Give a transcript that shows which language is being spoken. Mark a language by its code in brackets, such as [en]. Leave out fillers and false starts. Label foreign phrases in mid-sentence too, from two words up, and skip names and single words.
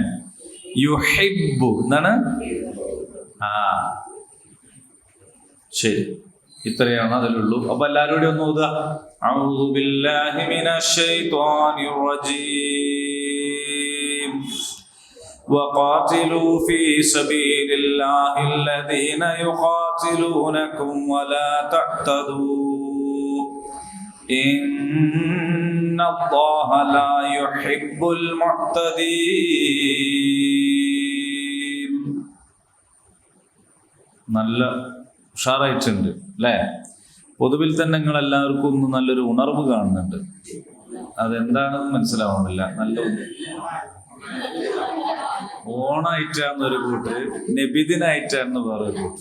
[ml] യുഹിബ്ബു എന്താണ്? ശരി, ഇത്രയാണ് അതിലുള്ളൂ. അപ്പൊ എല്ലാവരോടും ഒന്ന് ഓതുക. [ar] أعوذ بالله من الشيطان الرجيم. وقاتلوا في سبيل الله الذين يقاتلونكم ولا تعتدوا إن الله لا يحب المعتدين. [ml] നല്ല ഉഷാറായിട്ടുണ്ട് അല്ലേ? പൊതുവിൽ തന്നെ നിങ്ങൾ എല്ലാവർക്കും ഒന്ന് നല്ലൊരു ഉണർവ് കാണുന്നുണ്ട്. അതെന്താണെന്ന് മനസ്സിലാവുന്നില്ല. നല്ല ഓണായിട്ടാന്നൊരു കൂട്ട്, നബിദിനായിട്ടാന്ന് വേറൊരു കൂട്ട്.